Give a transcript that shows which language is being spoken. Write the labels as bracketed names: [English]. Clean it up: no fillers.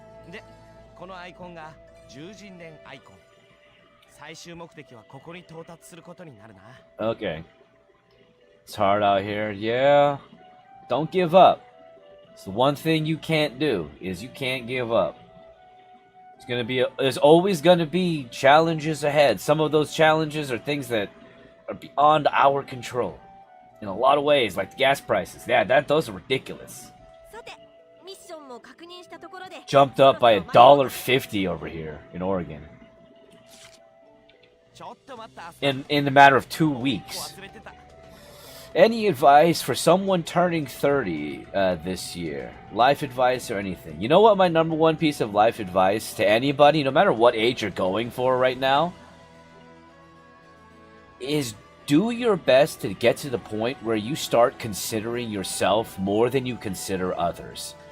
[Japanese] で、このアイコンが獣人伝アイコン。最終目的はここに到達することになるな。 [English] Okay. It's hard out here. Yeah. Don't give up. It's the one thing you can't do, is you can't give up. There's always gonna be challenges ahead. Some of those challenges are things that are beyond our control. In a lot of ways, like the gas prices. Yeah, those are ridiculous. [Japanese] さてミッションも確認したところで [English] Jumped up by $1.50 over here in Oregon. [Japanese] ちょっと待った。 [English] In the matter of 2 weeks. [Japanese] 忘れてた。 [English] Any advice for someone turning 30 this year? Life advice or anything? You know what my number one piece of life advice to anybody, no matter what age you're going for right now, is do your best to get to the point where you start considering yourself more than you consider others.